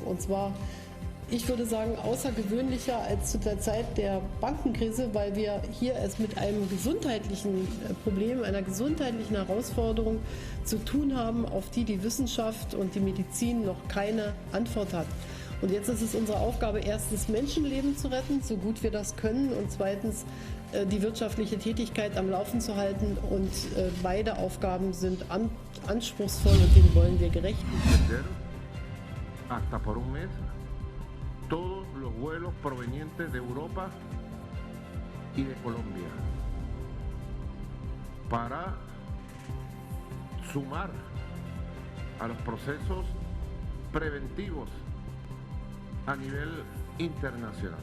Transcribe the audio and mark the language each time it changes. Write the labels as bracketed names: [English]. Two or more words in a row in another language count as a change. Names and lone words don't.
[German] Und zwar, ich würde sagen, außergewöhnlicher als zu der Zeit der Bankenkrise, weil wir hier es mit einem gesundheitlichen Problem, einer gesundheitlichen Herausforderung zu tun haben, auf die die Wissenschaft und die Medizin noch keine Antwort hat. Und jetzt ist es unsere Aufgabe, erstens Menschenleben zu retten, so gut wir das können, und zweitens die wirtschaftliche Tätigkeit am Laufen zu halten. Und beide Aufgaben sind anspruchsvoll und denen wollen wir gerecht werden. [Spanish] Hasta por un mes, todos los vuelos provenientes de Europa y de Colombia para sumar a los procesos preventivos a nivel internacional.